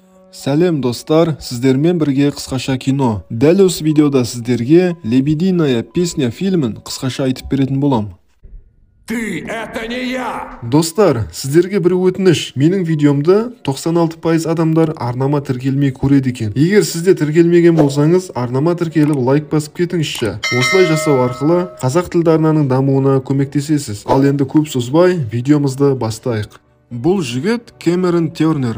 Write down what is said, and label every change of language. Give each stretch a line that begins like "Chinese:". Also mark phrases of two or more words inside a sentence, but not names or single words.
Kazakh: Сәлем достар, сіздермен бірге қысқаша кино. Дәл осы видеода сіздерге «Лебединая песня» фильмін қысқаша айтып беретін болам.
Russian: Ты, это не я!
Kazakh: Достар, сіздерге бір өтініш. Менің видеомды 96% адамдар арнама тіркелмей көреді екен. Егер сізде тіркелмеген болсаңыз, арнама тіркеліп лайк басып кетіңізші. Осылай жасау арқылы қазақ тілді арнаның дамуына көмектесесіз. Ал енді көп созбай, видеомызды бастайық. Бұл жігіт Кэмерон Тернер.